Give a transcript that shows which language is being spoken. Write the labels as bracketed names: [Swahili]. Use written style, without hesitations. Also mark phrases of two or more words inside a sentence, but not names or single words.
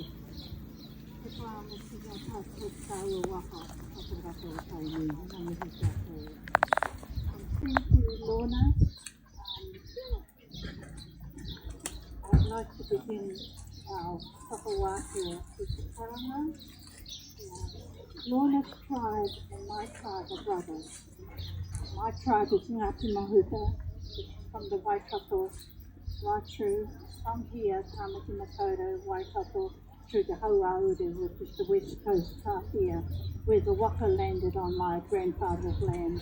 [Māori] Te whāmotu ngā tātou tāua waka, whakaraka o Tainui, ngā mihi kia kōrero. [English] Thank you, Lorna. I'd like to begin our whakawātea with the karanga. Lorna's tribe and my tribe are brothers. My tribe is Ngāti Mahuta, from the Waikato right through from here, Tāmaki Makaurau, Waikato, through the Hauauru, which is the west coast Tāwhia, where the waka landed on my grandfather's land.